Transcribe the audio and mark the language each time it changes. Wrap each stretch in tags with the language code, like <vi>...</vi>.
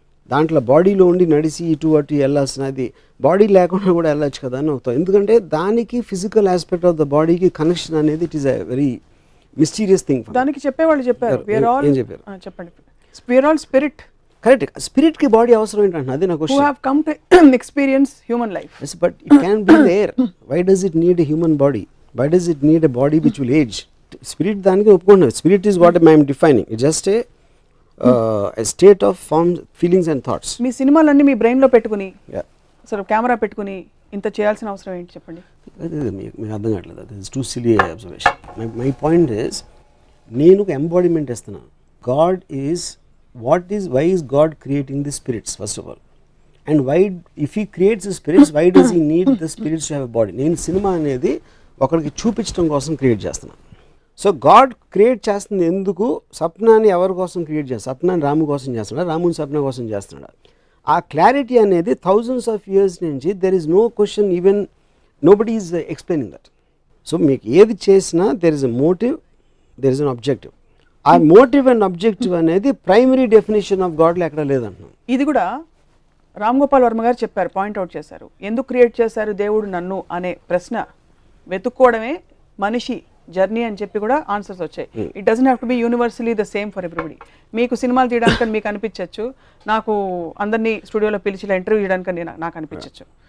<te>దాంట్లో బాడీలో ఉండి నడిచి ఇటు అటు వెళ్ళాల్సినది బాడీ లేకుండా కూడా వెళ్ళచ్చు కదా అని అవుతాం. ఎందుకంటే దానికి ఫిజికల్ ఆస్పెక్ట్ ఆఫ్ ద బాడీకి కనెక్షన్ అనేది</te> <en>It is a very mysterious thing.</en> <te>దానికి చెప్పేవాళ్ళు చెప్పారు, ఏం చెప్పారు చెప్పండి.</te> <en>we are all spirit.</en> <te>Correct. స్పిరిట్కి body అవసరం ఏంటంటే అదే నా question.</te> <en>who have come to experience human life. Yes, but it can be there. Why does it need a human body? Why does it need a body which will age?</en> <te>Spirit దానికి ఒప్పుకుంటున్నాను.</te> <en>Spirit is what I am defining. It's just a state of forms, feelings and thoughts.</en> <te>మీ సినిమాలన్నీ మీ బ్రెయిన్లో పెట్టుకుని అసలు camera పెట్టుకుని ఇంత చేయాల్సిన అవసరం ఏంటి చెప్పండి? మీకు అర్థం కావట్లేదు.</te> <en>That is too silly observation. My point is</en> <te>నేను ఒక ఎంబాడిమెంట్ ఇస్తున్నాను.</te> <en>God is why is God creating the spirits first of all, and why, if he creates the spirits, why does he need the spirits to have a body?</en> <te>నేను cinema అనేది ఒకరికి చూపించడం కోసం create చేస్తున్నాను. So God create చేస్తుంది ఎందుకు? సప్నాన్ని ఎవరి కోసం క్రియేట్ చేస్తాడు? సప్నాన్ని రాము కోసం చేస్తున్నాడు, రాముని సప్న కోసం చేస్తున్నాడు. ఆ క్లారిటీ అనేది</te> <en>thousands of years నుంచి there is no question, even nobody is explaining that.</en> <te>So మీకు ఏది చేసినా</te> <en>there is a motive, there is an objective.</en> <te>ఆ మోటివ్ అండ్ అబ్జెక్టివ్ అనేది ప్రైమరీ డెఫినేషన్ ఆఫ్ గాడ్లో ఎక్కడ లేదంటున్నాను. ఇది కూడా రామ్ గోపాల్ వర్మ గారు చెప్పారు, పాయింట్అవుట్ చేశారు. ఎందుకు క్రియేట్ చేశారు దేవుడు నన్ను అనే ప్రశ్న వెతుక్కోవడమే మనిషి జర్నీ అని చెప్పి కూడా ఆన్సర్స్ వచ్చాయి.</te> <en>It doesn't have to be universally the same for everybody.</en> <te>మీకు సినిమాలు తీయడానికి మీకు అనిపించవచ్చు, నాకు అందరినీ స్టూడియోలో పిలిచి ఇంటర్వ్యూ చేయడానికి నాకు అనిపించవచ్చు.</te>